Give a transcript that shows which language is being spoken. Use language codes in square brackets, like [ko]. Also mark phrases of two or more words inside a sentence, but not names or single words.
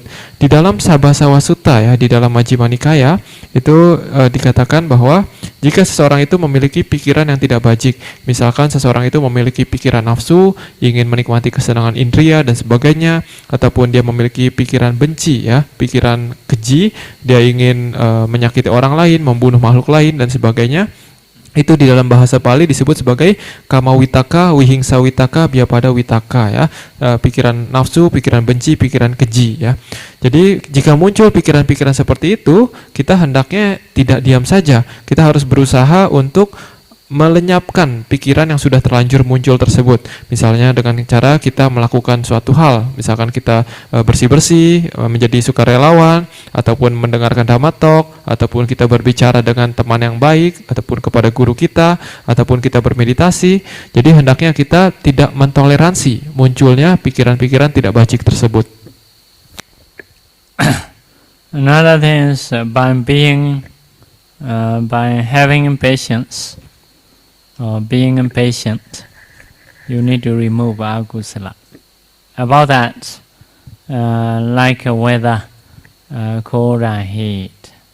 [id] Di dalam Sabbasava Sutta ya, di dalam Majjhima Nikaya itu dikatakan bahwa jika seseorang itu memiliki pikiran yang tidak bajik, misalkan seseorang itu memiliki pikiran nafsu, ingin menikmati kesenangan indria dan sebagainya, ataupun dia memiliki pikiran benci ya, pikiran keji, dia ingin menyakiti orang lain, membunuh makhluk lain dan sebagainya. Itu di dalam bahasa Pali disebut sebagai [pi] kama witaka, vihingsa witaka, vyapada witaka [id] ya, pikiran nafsu, pikiran benci, pikiran keji ya. Jadi jika muncul pikiran-pikiran seperti itu, kita hendaknya tidak diam saja. Kita harus berusaha untuk melenyapkan pikiran yang sudah terlanjur muncul tersebut. Misalnya dengan cara kita melakukan suatu hal, misalkan kita bersih-bersih, menjadi sukarelawan, ataupun mendengarkan Dhamma talk, ataupun kita berbicara dengan teman yang baik, ataupun kepada guru kita, ataupun kita bermeditasi. Jadi hendaknya kita tidak mentoleransi munculnya pikiran-pikiran tidak bajik tersebut. [en] Another thing is by having patience or being impatient, you need to remove akusala. About that, like weather, cold and heat.